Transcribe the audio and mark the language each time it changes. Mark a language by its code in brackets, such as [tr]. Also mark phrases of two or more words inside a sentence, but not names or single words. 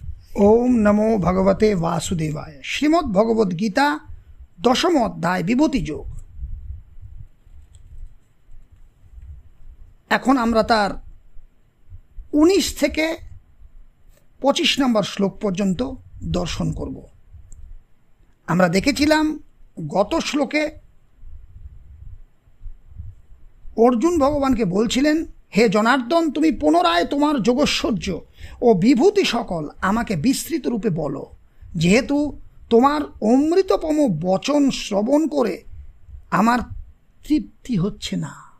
[sa] ओम नमो भगवते वासुदेवाय। श्रीमद् भगवद गीता दशम अध्याय विभूति যোগ। [bn] এখন আমরা তার 19 থেকে 25 নম্বর শ্লোক পর্যন্ত দর্শন করব। আমরা দেখেছিলাম গত শ্লোকে অর্জুন ভগবানকে বলছিলেন, হে জনার্দন, তুমি পুনরায় তোমার যোগৈশ্বর্য ও বিভূতি সকল আমাকে বিস্তৃত রূপে বলো, যেহেতু তোমার অমৃততম বচন শ্রবণ করে আমার তৃপ্তি হচ্ছে না।